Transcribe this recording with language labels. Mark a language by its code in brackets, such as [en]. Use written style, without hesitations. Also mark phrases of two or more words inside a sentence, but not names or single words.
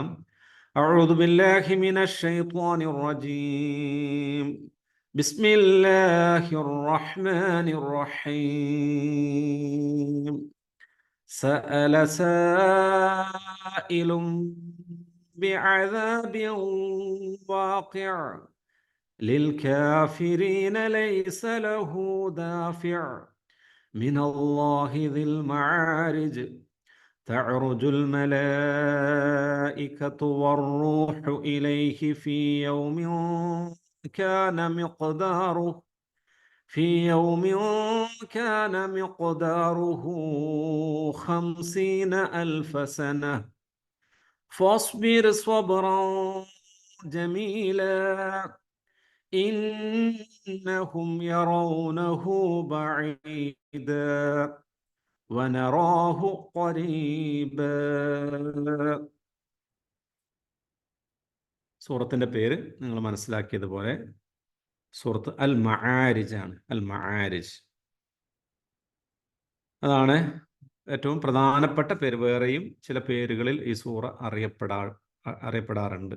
[ar] أعوذ بالله من الشيطان الرجيم. بسم الله الرحمن الرحيم. سأل سائل بعذاب واقع للكافرين ليس له دافع من الله ذي المعارج تعرج الملائكة والروح إليه في يوم كان مقداره كان مقداره 50,000 سنة فاصبر صبرا جميلا إنهم يرونه بعيدا ونراه قريبا. [ml] സൂറത്തിൻ്റെ പേര് നിങ്ങൾ മനസ്സിലാക്കിയതുപോലെ സൂറത്ത് അൽ മആരിജ് ആണ്. അൽ മആരിജ് അതാണ് ഏറ്റവും പ്രധാനപ്പെട്ട പേര്. വേറെയും ചില പേരുകളിൽ ഈ സൂറ അറിയപ്പെടാറുണ്ട്.